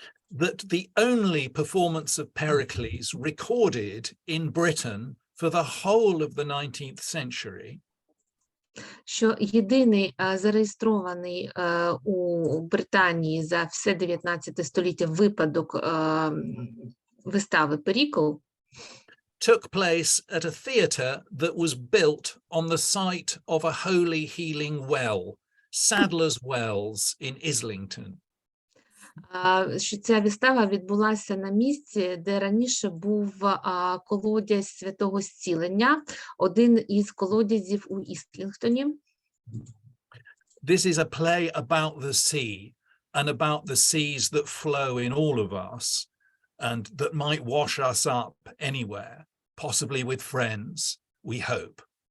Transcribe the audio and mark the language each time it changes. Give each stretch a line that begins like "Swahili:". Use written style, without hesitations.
English: That the only performance of Pericles recorded in Britain for the whole of the 19th century
Ukrainian: Що єдиний зареєстрований у Британії за все 19 століття випадок вистави «Перікл»
English: took place at a theatre that was built on the site of a holy healing well, Sadler's Wells in Islington.
Ukrainian: Що ця вистава відбулася на місці, де раніше був колодязь святого зцілення, один із колодязів у Іслінгтоні.
English: This is a play about the sea and about the seas that flow in all of us and that might wash us up anywhere, possibly with friends, we hope.